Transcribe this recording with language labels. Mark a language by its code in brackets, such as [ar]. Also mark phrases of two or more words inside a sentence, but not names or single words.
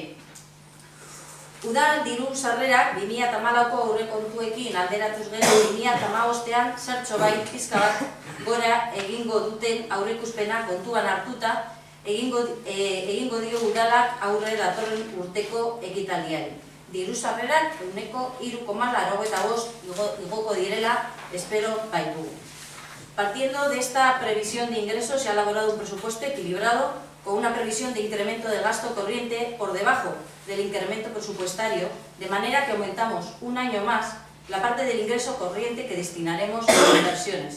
[eu] Udal diru sarrerak 2014ko aurrekontuekin alderatuz gero 2015ean zertxo bai pizka bat gora egingo duten aurreikuspena kontuan hartuta egingo dio udalak aurre datorren urteko ekitaldiari. Diru sarrerak 3,85 igoko direla espero baitugu. [es] Partiendo de esta previsión de ingresos se ha elaborado un presupuesto equilibrado con una previsión de incremento del gasto corriente por debajo del incremento presupuestario, de manera que aumentamos un año más la parte del ingreso corriente que destinaremos a inversiones.